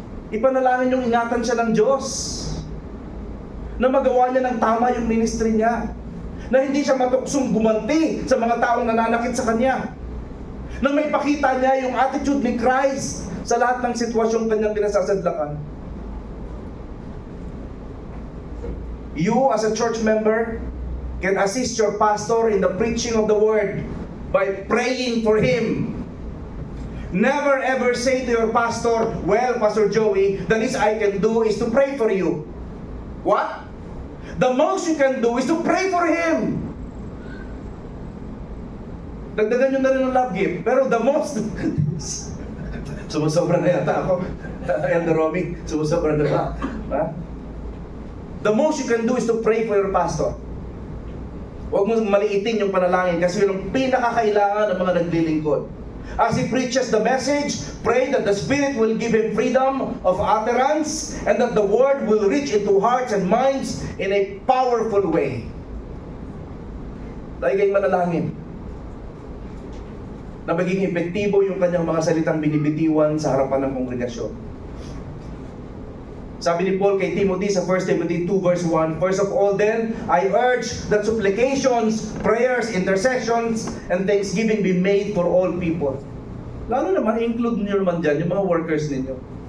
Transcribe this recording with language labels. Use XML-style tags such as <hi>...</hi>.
<tl>Ipanalangin yung ingatan siya ng Diyos. Na magawa niya ng tama yung ministry niya. Na hindi siya matuksong gumanti sa mga taong nananakit sa kanya. Na may pakita niya yung attitude ni Christ sa lahat ng sitwasyong kanyang pinasasadlakan.</tl> <en>You as a church member can assist your pastor in the preaching of the word by praying for him. Never ever say to your pastor, well, Pastor Joey, the least I can do is to pray for you. What? The most you can do is to pray for him.</en> <tl>Dagdagan nyo na rin ng love gift. Pero</tl> <en>the most...</en> <tl>Sumusobra na yata ako. Elder Romy, sumusobra na ba? Ha?</tl> <en>The most you can do is to pray for your pastor.</en> <tl>Huwag mo maliitin yung panalangin kasi yun ang pinakakailangan ng mga naglilingkod.</tl> <en>As he preaches the message, pray that the Spirit will give him freedom of utterance and that the word will reach into hearts and minds in a powerful way.</en> <tl>Dahil kayong manalangin na maging epektibo yung kanyang mga salitang binibitiwan sa harapan ng kongregasyon. Sabi ni Paul kay Timothy sa 1 Timothy 2 verse 1,</tl> <en>First of all then, I urge that supplications, prayers, intercessions, and thanksgiving be made for all people.</en> <tl>Lalo naman, include niyo naman dyan yung mga workers ninyo.</tl>